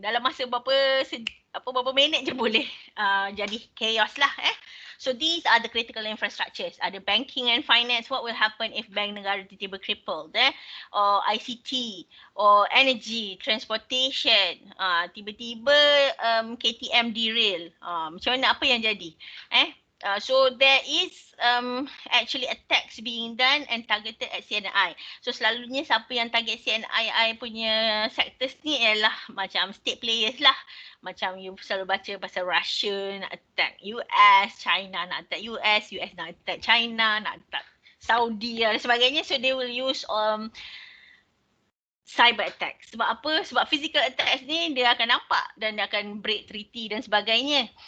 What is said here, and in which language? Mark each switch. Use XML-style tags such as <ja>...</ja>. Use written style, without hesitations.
<ms>Dalam masa berapa minit je boleh jadi chaos lah.</ms> <en>So these are the critical infrastructures. Ada banking and finance. What will happen if bank negara</en> <ms>tiba-tiba</ms> <en>crippled? Or ICT, or energy, transportation.</en> <ms>Tiba-tiba KTM derail. Macam mana, apa yang jadi?</ms> <en>So there is actually attacks being done and targeted at CNI.</en> <ms>So selalunya siapa yang target CNI punya sectors ni ialah macam state players lah. Macam you selalu baca pasal Russia nak attack US, China nak attack US nak attack China, nak attack Saudi dan sebagainya.</ms> <en>So they will use cyber attack.</en> <ms>Sebab apa? Sebab physical attacks ni dia akan nampak dan dia akan break treaty dan sebagainya.</ms>